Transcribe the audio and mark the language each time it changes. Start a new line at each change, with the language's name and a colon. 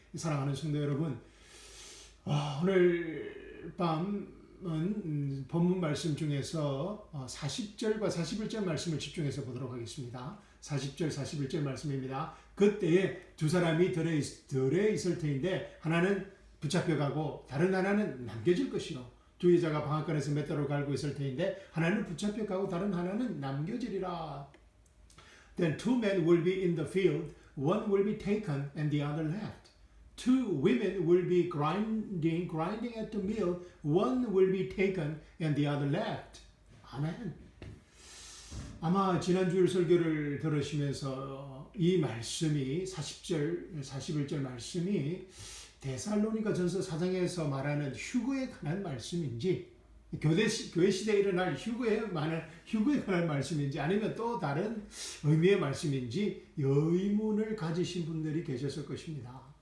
Korean: 사랑하는 성도 여러분, 오늘 밤은 본문 말씀 중에서 40절과 41절 말씀을 집중해서 보도록 하겠습니다. 40절, 41절 말씀입니다. 그때에 두 사람이 들에 있을 터인데 하나는 붙잡혀가고 다른 하나는 남겨질 것이요. 두 여자가 방앗간에서 맷돌을 갈고 있을 터인데 하나는 붙잡혀가고 다른 하나는 남겨지리라.
English: Then two men will be in the field, one will be taken and the other left. Two women will be grinding at the mill, one will be taken and the other left.
Korean: 아멘. 아마 지난주일 설교를 들으시면서 이 말씀이 40절, 41절 말씀이 데살로니가 전서 4장에서 말하는 휴거에 관한 말씀인지, 교회 시대에 일어날 휴거에 관한 말씀인지, 아니면 또 다른 의미의 말씀인지 의문을 가지신 분들이 계셨을 것입니다.